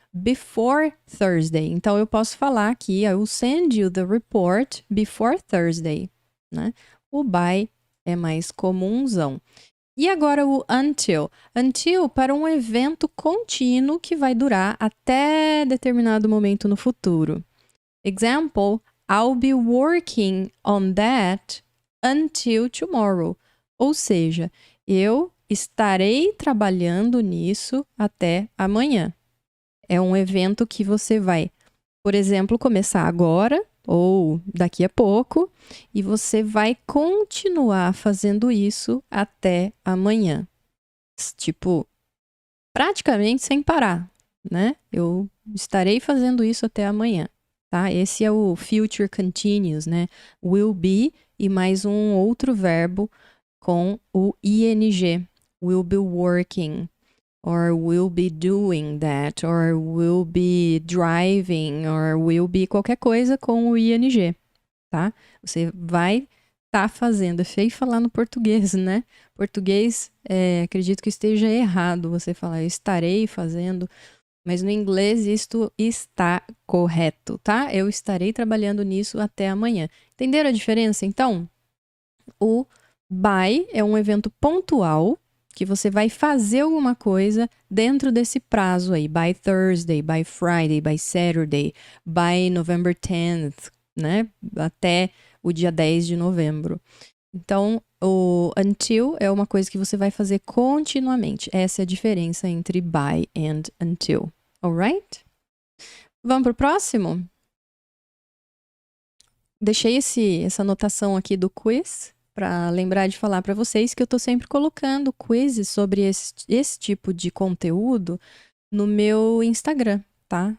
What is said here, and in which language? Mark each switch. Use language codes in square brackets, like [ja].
[en] before Thursday. [pt] Então, eu posso falar aqui, [en] I will send you the report before Thursday, né? [pt] O by é mais comunzão. E agora o until. Until para um evento contínuo que vai durar até determinado momento no futuro. [en] Example, I'll be working on that until tomorrow. [pt] Ou seja, eu estarei trabalhando nisso até amanhã. É um evento que você vai, por exemplo, começar agora ou daqui a pouco e você vai continuar fazendo isso até amanhã. Tipo, praticamente sem parar, né? Eu estarei fazendo isso até amanhã, tá? Esse é o future continuous, né? Will be e mais um outro verbo com o ing. [en] Will be working, or will be doing that, or will be driving, or will be [pt] qualquer coisa com o ing, tá? Você vai estar fazendo. É feio falar no português, né? Português, acredito que esteja errado você falar eu estarei fazendo, mas no inglês isto está correto, tá? Eu estarei trabalhando nisso até amanhã. Entenderam a diferença, então? O by é um evento pontual que você vai fazer alguma coisa dentro desse prazo aí. [en] By Thursday, by Friday, by Saturday, by November 10th, né? [pt] Até o dia 10 de novembro. Então, o until é uma coisa que você vai fazer continuamente. Essa é a diferença entre by and until. [en] Alright? [pt] Vamos pro próximo? Deixei essa anotação aqui do quiz para lembrar de falar para vocês que eu estou sempre colocando quizzes sobre esse tipo de conteúdo no meu Instagram, tá?